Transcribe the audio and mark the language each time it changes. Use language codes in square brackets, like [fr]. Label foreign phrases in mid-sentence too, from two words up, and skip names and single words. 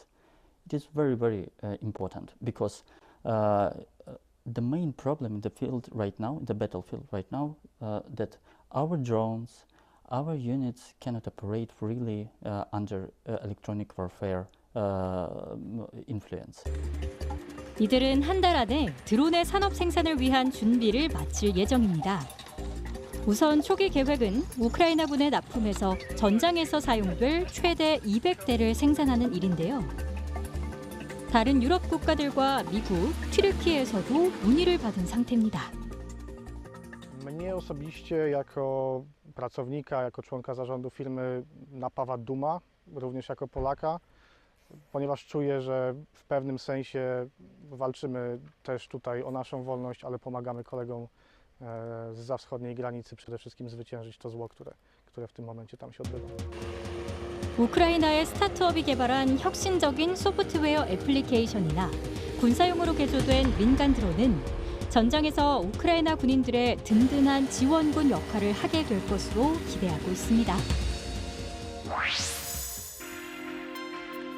[en] It is very, very important because the main problem in the field right now, in the battlefield right now, that our drones, our units cannot operate freely under electronic warfare influence. [ko] 이들은 한 달 안에 드론의 산업 생산을 위한 준비를 마칠 예정입니다. 우선 초기 계획은 우크라이나군에 납품해서 전장에서 사용될 최대 200대를 생산하는 일인데요. 다른 유럽 국가들과 mi국, 튀르키예에서도 문의를 받은 상태입니다. [pl] Mnie osobiście jako pracownika, jako członka zarządu firmy napawa duma, również jako Polaka, ponieważ czuję, że w pewnym sensie walczymy też tutaj o naszą wolność, ale pomagamy kolegom zza wschodniej granicy przede wszystkim zwyciężyć to zło, które w tym momencie tam się odbywa. [ko] 우크라이나의 스타트업이 개발한 혁신적인 소프트웨어 애플리케이션이나 군사용으로 개조된 민간 드론은 전장에서 우크라이나 군인들의 든든한 지원군 역할을 하게 될 것으로 기대하고 있습니다.